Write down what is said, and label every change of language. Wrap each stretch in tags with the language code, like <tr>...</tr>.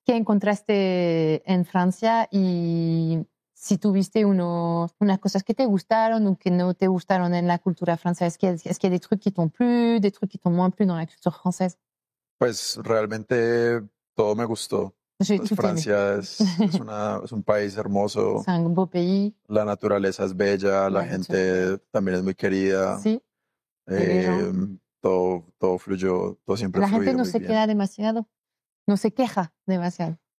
<es>¿Qué encontraste en Francia y si tuviste unas cosas que te gustaron ou que no te gustaron en la cultura francesa?</es> <fr>Est-ce qu'il y a des trucs qui t'ont plu, des trucs qui t'ont moins plu dans la culture française?</fr> <es>Pues realmente todo me gustó. Pues Francia es un país hermoso.</es> <fr>C'est un beau pays.</fr> <es>La naturaleza es bella, la gente también es muy querida. Sí. Todo fluyó, todo siempre fluyó. La gente no se queda demasiado, no se queja demasiado.</es>